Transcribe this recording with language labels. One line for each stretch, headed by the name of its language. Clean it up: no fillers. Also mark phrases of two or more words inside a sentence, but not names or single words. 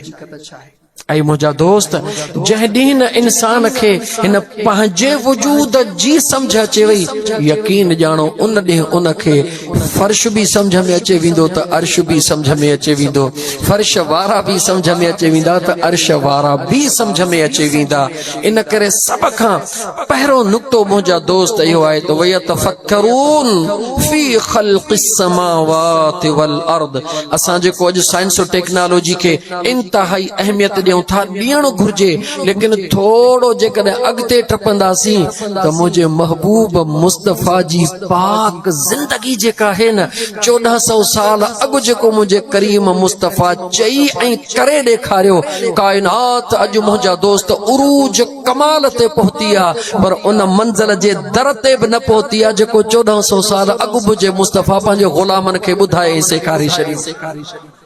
Sindhi: ऐं मुंहिंजा दोस्त, जंहिं ॾींहुं न इंसान खे हिन पंहिंजे वजूद जी समझ अचे वई, यकीन ॼाणो उन ॾींहुं उन खे फर्श बि समझ में अचे वेंदो त अर्श बि समझ में अचे वेंदो, फर्श वारा बि समझ में अचे वेंदा त अर्श वारा बि समझ में अचे वेंदा। इन करे सभ खां पहिरियों नुक़्तो मुंहिंजा दोस्त इहो आहे त
Arabic: ويتفكرون في خلق السماوات والأرض.
Sindhi: असां जेको अॼु साइंस और टेक्नोलॉजी खे इंतहाई अहमियत ॾियूं था, ॾियणु घुर्जे, लेकिन थोड़ो जेकॾहिं अॻिते टपंदासीं त मुंहिंजे महबूब मुस्तफ़ा जी पाक ज़िंदगी जेका आहे न, 1400 साल अॻु जेको मुंहिंजे करीम मुस्तफ़ा चई ऐं करे ॾेखारियो, काइनात अॼु मुंहिंजा दोस्त उरूज कमाल ते पहुती आहे, पर उन मंज़िल जे दर ते बि न पहुती आहे जेको 1400 साल अॻु मुंहिंजे मुस्तफ़ा पंहिंजे ग़ुलामनि खे ॿुधाए ऐं सेखारे छॾियो।